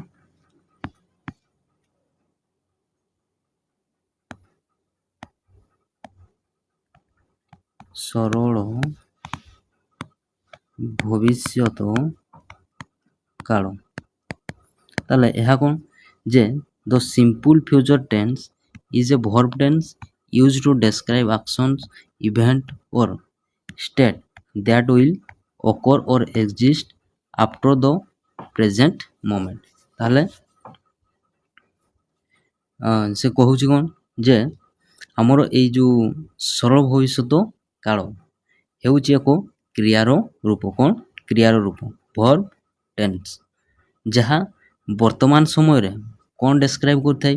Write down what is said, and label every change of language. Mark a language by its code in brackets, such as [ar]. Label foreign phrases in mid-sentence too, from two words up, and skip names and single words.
[or] ସରଳ ଭବିଷ୍ୟତ କାଳ। ତାହେଲେ ଏହା କ'ଣ? [en] ଯେ the simple future tense is a verb tense used to describe actions, event or state that will occur or exist after the present moment। [or] ତାହେଲେ ସେ କହୁଛି କ'ଣ? ଯେ ଆମର ଏଇ ଯେଉଁ ସରଳ ଭବିଷ୍ୟତ କାଳ ହେଉଛି ଏକ କ୍ରିୟାର ରୂପ। କ'ଣ? କ୍ରିୟାର ରୂପ, [en] verb tense, [or] ଯାହା ବର୍ତ୍ତମାନ ସମୟରେ କ'ଣ ଡେସ୍କ୍ରାଇବ୍ କରିଥାଏ?